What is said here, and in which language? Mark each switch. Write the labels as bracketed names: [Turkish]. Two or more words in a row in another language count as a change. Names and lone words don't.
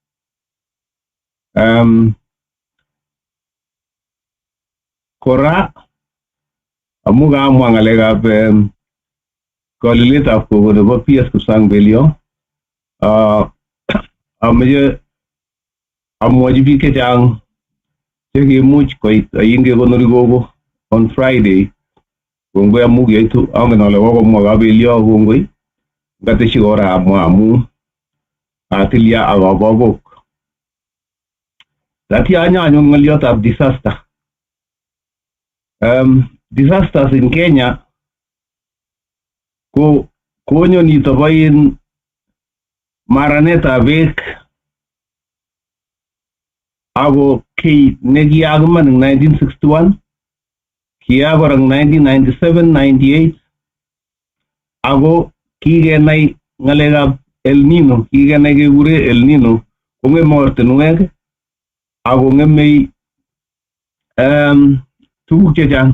[Kalenjin] Kora amu kaamwa ngalekab koliletab gogo nebo PS Kipsang Belio, ameche amwochi biik chechang chekimuch koit kekonori gogo [English] on Friday. [Kalenjin] Kongoi amu kiaitu angen ale kokomwa Kabelio kongoi. Ngateshi kora amwa amu atilya akabokok. Tatya anyanyun ngolyotab disaster. [English] Disasters in [Kalenjin] Kenya konyo nito bo maranetab beek ako kii nekiyaak iman eng 1961, kiyaak kora eng 1997-98 ako kikenai ngalekab El Nino, kikenai kekure El Nino kongeme ortinwek ako ngemei tuguk chechang.